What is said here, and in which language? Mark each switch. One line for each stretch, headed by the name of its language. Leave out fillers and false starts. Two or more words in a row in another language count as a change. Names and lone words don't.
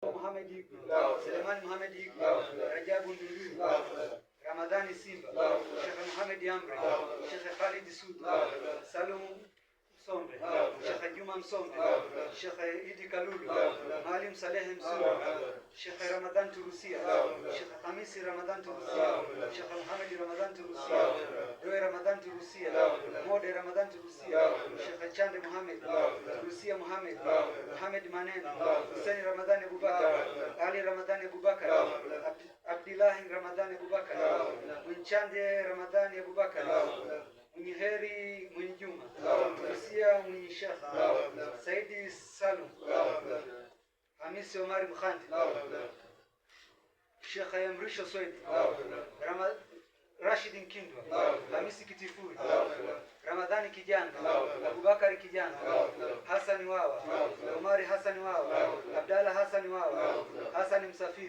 Swahili: Muhammad Igwe, Selemani Muhammad Igwe, Rajabu Ndunduru, Ramadhani Simba, Sheikh Muhammad Amri, Sheikh Khalid Sudu, Salum Sombe, Sheikh Juma Msombe, Sheikh Idi Kalulu, Maalim Saleh Msuru, Sheikh Ramadan Turusia, Sheikh Hamisi Ramadan Turusia, Sheikh Muhammad Ramadan Turusia, Doe Ramadan Turusia, Mode Ramadan Turusia, Sheikh Chande Muhammad, Turusia Muhammad, Muhammad Maneno, Hussein Ramadan Abubakar, Ali Ramadan Abubakar, Abdullah Ramadan Abubakar, Mchande Ramadan Abubakar, Mwenye heri Mwenye Juma, Turusia Mwenye Sheikh, Saidi Salum, Hamisi Omari Mkhandi, Sheikh Yamrisho Swedi, Rashid Nkindwa, Hamisi Kitifuri, Ramadhani Kijanga, Abubakari Kijanga, Hassan Wawa, Omari Hassan Wawa, Abdalla Hassan Wawa, Hassan Msafiri,